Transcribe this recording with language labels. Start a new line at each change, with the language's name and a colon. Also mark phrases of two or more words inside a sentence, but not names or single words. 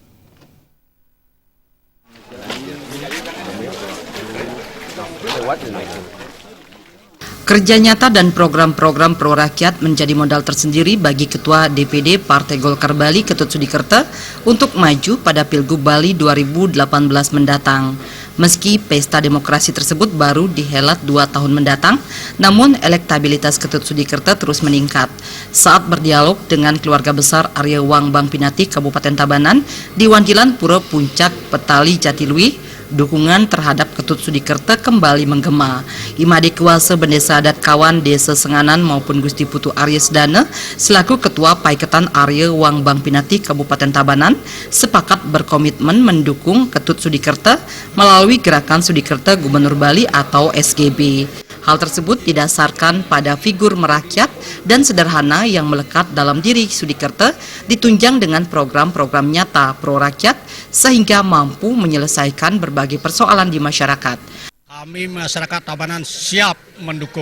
Indonesian: Kerja nyata dan program-program pro rakyat menjadi modal tersendiri bagi Ketua DPD Partai Golkar Bali Ketut Sudikerta untuk maju pada Pilgub Bali 2018 mendatang. Meski pesta demokrasi tersebut baru dihelat 2 tahun mendatang, namun elektabilitas Ketut Sudikerta terus meningkat. Saat berdialog dengan keluarga besar Arya Wang Bang Pinati Kabupaten Tabanan di Wandilan Pura Puncak Petali Jatilui, dukungan terhadap Ketut Sudikerta kembali menggema. Imade Kuasa Bendesa Adat Kawan Desa Senganan maupun Gusti Putu Arya Sedana selaku Ketua Paiketan Arya Wang Bang Pinati Kabupaten Tabanan sepakat berkomitmen mendukung Ketut Sudikerta melalui gerakan Sudikerta Gubernur Bali atau SGB. Hal tersebut didasarkan pada figur merakyat dan sederhana yang melekat dalam diri Sudikerta, ditunjang dengan program-program nyata pro rakyat sehingga mampu menyelesaikan berbagai persoalan di masyarakat. Kami masyarakat Tabanan siap mendukung.